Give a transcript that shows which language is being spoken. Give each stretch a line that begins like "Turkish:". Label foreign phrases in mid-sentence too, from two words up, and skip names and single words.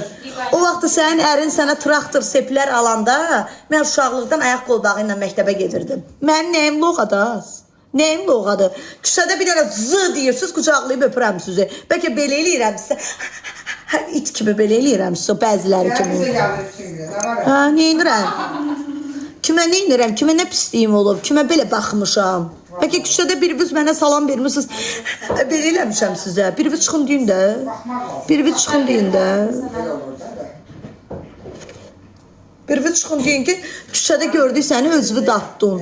Azerbaijani: O vaxt sənin ərin sənə traktor seplər alanda mən uşaqlıqdan ayaq qolbağı ilə məktəbə gedirdim. Mənim nəyim loğadır? Nəyim loğadır? Küçədə bir dənə zı deyirsiniz, qucaqlayıb öpürəm sizi. Bəlkə belə eləyirəm sizə. İt kimi belə eləyirəm sizə, bəziləri kimi.
Turkish: Bize geldi bütün gün. Ne var ya? Ha,
Azerbaijani: neynirəm? Kimə neynirəm? Kimə nə pisliyim olub? Kimə belə baxmışam? Bəlkə küçədə biriniz mənə salam vermişsiniz. Belə eləmişəm sizə. Biriniz çıxın deyin də. Biriniz çıxın deyin də.
Turkish: Böyle olur da.
Azerbaijani: Biriniz çıxın deyin ki, küçədə gördük səni özünü dartdın.